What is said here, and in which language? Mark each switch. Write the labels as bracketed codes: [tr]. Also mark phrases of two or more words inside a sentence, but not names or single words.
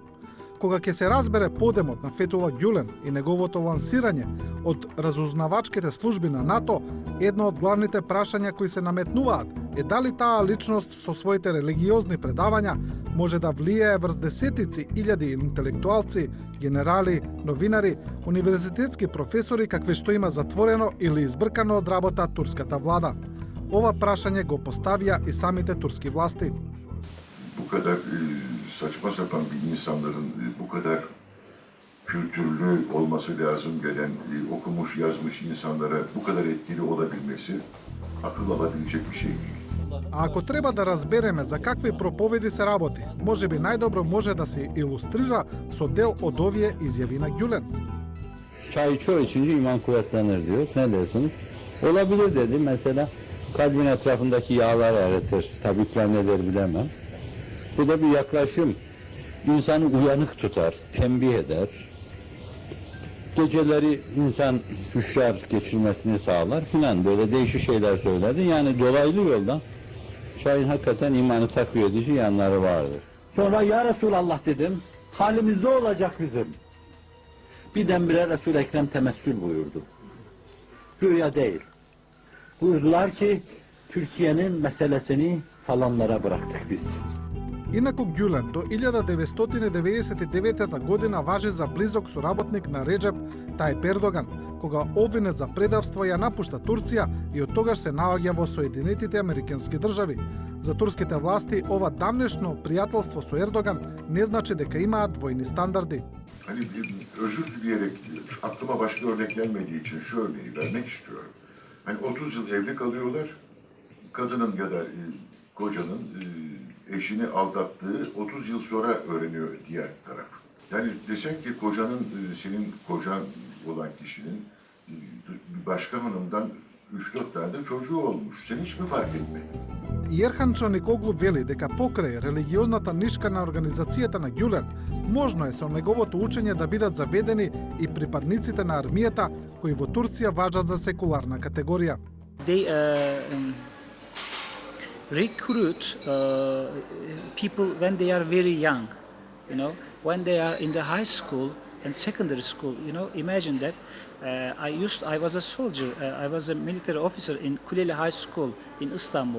[mk] Кога ќе се разбере подемот на Фетула Гюлен и неговото лансирање од разузнавачките служби на НАТО, едно од главните прашања кои се наметнуваат е дали таа личност со своите религиозни предавања може да влијае врз десетици илјади интелектуалци, генерали, новинари, универзитетски професори какви што има затворено или избркано од работа турската влада. Ова прашање го поставија и самите турски власти. [tr] Bu kadar saçma sapan bir insanların bu kadar kültürlü olması lazım gelen, okumuş yazmış insanlara bu kadar etkili olabilmesi akıl alabilecek bir şey değil. [mk] А ако треба да разбереме за какви проповеди се работи, можеби најдобро може да се илустрира со дел од овие изјави на Гюлен. [tr] Çay içiyor içince iman kuvvetlenir diyor. Ne dersiniz? Olabilir dedi. Mesela kalbin etrafındaki yağlar eritir. Tabipler ne der bilemem. Bu da bir yaklaşım. İnsanı uyanık tutar, tembih eder. Geceleri insan hüşyar geçirmesini sağlar filan, böyle değişik şeyler söyledi. Yani dolaylı yoldan çayın hakikaten imanı takviye edici yanları vardır. Sonra ya Resulallah dedim, halimiz ne olacak bizim? Birdenbire Resul-i Ekrem temessül buyurdu. Güya değil. Buyurdular ki Türkiye'nin meselesini falanlara bıraktık biz. [mk] Инаку Гюлен до 1999 година важи за близок соработник на Реджеп Тајип Ердоган, кога обвинет за предавство ја напушта Турција и од тогаш се наоѓа во Соединетите Американски држави. За турските власти ова дамнешно пријателство со Ердоган не значи дека имаат двојни стандарди. [tr] Hani özür dileyerek aklıma başka örnek gelmediği için şu örneği vermek istiyorum. Hani 30 yıl evli kalıyorlar, kadının ya da kocanın eşini aldattığı 30 yıl sonra öğreniyor diğer taraf. Yani desen ki kocanın, senin kocan olan kişinin bir başka hanımdan 3-4 tane de çocuğu olmuş. Sen hiç mi fark etmedin? [mk] Јерхан Чаникоглу вели дека покрај религиозната нишка на организацијата на Гюлен, можно е со неговото учење да бидат заведени и припадниците на армијата кои во Турција важат за секуларна категорија. [en] They recruit people when they are very young, you know, when they are in the high school and secondary school. You know, imagine that. I was a soldier. I was a military officer in Kuleli High School in Istanbul.